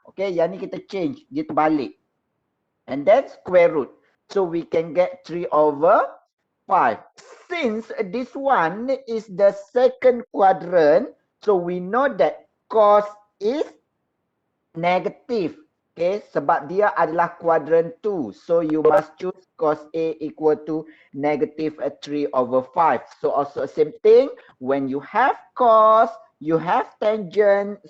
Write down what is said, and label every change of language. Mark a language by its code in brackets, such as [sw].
[en] Okay. [ms] Yang ni kita [en] change. [ms] Dia terbalik. [en] And then square root. So we can get 3 over 5. Since this one is the second quadrant, so we know that cos is negative. [ms] Okay, sebab dia adalah quadrant 2. [en] So you must choose cos A equal to negative 3 over 5. So also same thing. When you have cos, you have tangent.